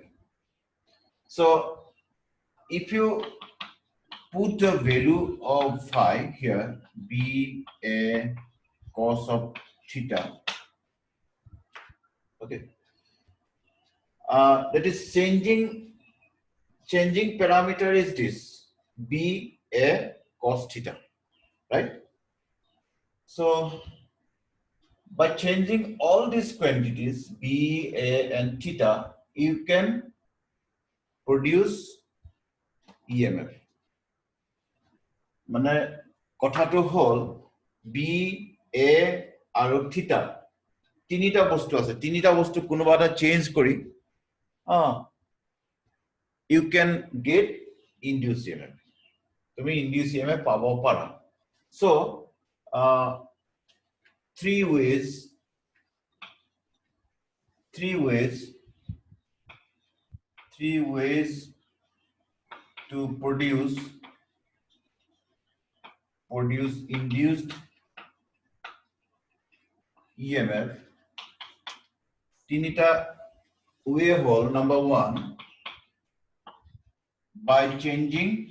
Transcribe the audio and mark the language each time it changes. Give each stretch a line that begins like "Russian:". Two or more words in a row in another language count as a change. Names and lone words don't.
English: So if you put the value of phi here, b a cos of theta, okay, that is changing parameter is this b a cos theta, right? So by changing all these quantities b a and theta, you can produce EMF.
Assamese: মানে কথাটো হল b a আৰু থিটা তিনিটা বস্তু আছে তিনিটা বস্তু কোনোবা এটা চেঞ্জ কৰি
English: you can get induced EMF তুমি induced EMF
Assamese: পাব পাৰা
English: so three ways to produce induced EMF tinita way hole number one by changing